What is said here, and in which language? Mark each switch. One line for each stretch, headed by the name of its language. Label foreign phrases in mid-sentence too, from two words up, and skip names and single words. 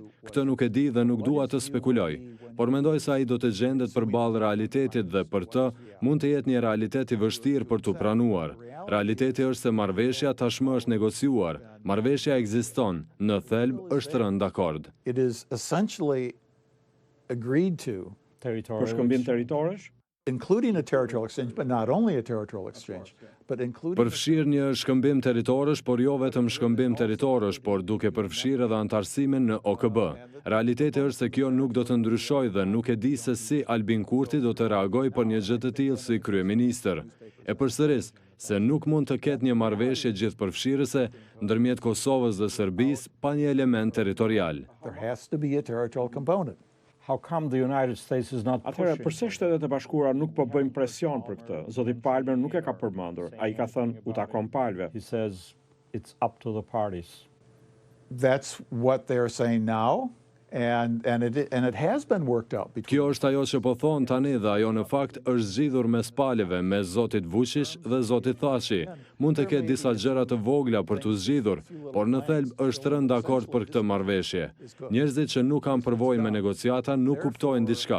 Albanian: Këtë nuk e di dhe nuk dua të spekuloj. Por mendoj se ai do të gjendet përballë realitetit dhe për të mund të jetë një realitet i vështirë për t'u pranuar. Realiteti është se marrëveshja tashmë është negociuar. Marrëveshja ekziston, në thelb është rënë dakord. Për shkëmbim territoresh?
English: Including a territorial exchange, but not only a territorial exchange, but including...
Albanian: Përfshir një shkëmbim territorësh, por jo vetëm shkëmbim territorësh, por duke përfshirë edhe antarësimin në OKB. Realiteti është se kjo nuk do të ndryshojë dhe nuk e di se si Albin Kurti do të reagojë për një gjë të tillë si kryeministër. E përsëris, se nuk mund të ketë një marrëveshje gjithëpërfshirëse ndërmjet Kosovës dhe Serbisë pa një element territorial.
English: There has to be a territorial component. How come the United States is not pushing?
Albanian: Atëherë, pse Shtetet e Bashkuara nuk po bëjnë presion për këtë? Zoti Palmer nuk e ka përmendur. Ai ka thënë u takon palëve.
English: He says it's up to the parties. That's what they're saying now. And it has been worked out.
Albanian: Kjo është ajo që po thonë tani dhe ajo në fakt është zgjidhur mes palëve, mes zotit Vučić dhe zotit Thaçi. Mund të ketë disa gjëra të vogla për t'u zgjidhur, por në thelb është rënë dakord për këtë marrëveshje. Njerëzit që nuk kanë përvojë me negociata nuk kuptojnë diçka.